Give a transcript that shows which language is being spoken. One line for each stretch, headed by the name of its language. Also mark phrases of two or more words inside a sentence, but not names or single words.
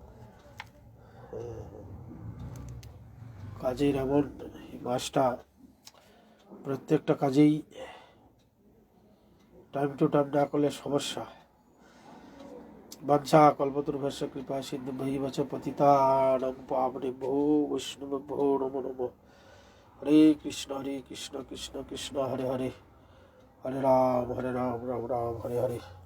Bangla: কাজের এমন মাসটা, প্রত্যেকটা কাজেই
English: time to time
Bangla: না করলে সমস্যা।
Sanskrit: वाञ्छा कल्पतरुभ्यश्च कृपा सिन्धु भैवच पतितानां पावनेभ्यो वैष्णवेभ्यो नमो नमः।
Bangla: হরে কৃষ্ণ কৃষ্ণ কৃষ্ণ হরে হরে, হরে রাম রাম রাম হরে হরে।